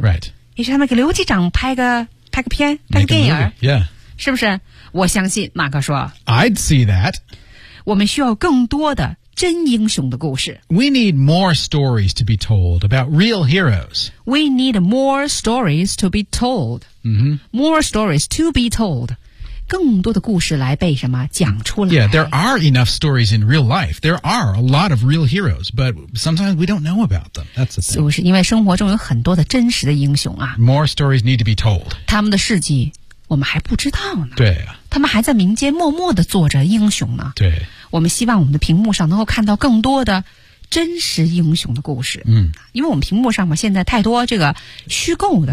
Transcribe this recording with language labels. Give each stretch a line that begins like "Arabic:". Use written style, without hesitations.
English: Right.
Chinese: 也许他们给刘机长拍个片拍个电影
English: yeah.
Chinese: 是不是我相信马克说
English: I'd see that.
Chinese: 我们需要更多的真英雄的故事。
English: We need more stories to be told about real heroes. We need more stories to be told.、 Mm-hmm. More stories to be told.
Chinese: 更多的故事来被什么讲出来。
English: Yeah, there are enough stories in real life. There are a lot of real heroes, but sometimes we don't know about them. That's the thing.
Chinese: 就是因为生活中有很多的真实的英雄啊。
English: More stories need to be told.
Chinese: 他们的事迹我们还不知道呢。对啊。他们还在民间默默地做着英雄呢。对。我们希望我们的屏幕上能够看到更多的真实英雄的故事。嗯。因为我们屏幕上嘛现在太多这个虚构的。